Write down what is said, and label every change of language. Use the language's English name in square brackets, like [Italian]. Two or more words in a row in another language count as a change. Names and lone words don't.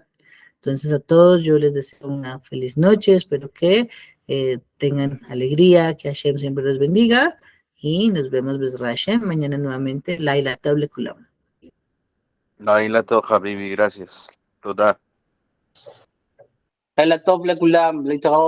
[Spanish] Entonces, a todos yo les deseo una feliz noche. Espero que tengan alegría, que Hashem siempre los bendiga. Y nos vemos, [Hebrew] בעזרת השם, [Spanish] mañana nuevamente. [Hebrew] לילה טוב לכולם. לילה טוב, חביבי, [Spanish] gracias. Toda. [Hebrew] לילה טוב לכולם, להתראות.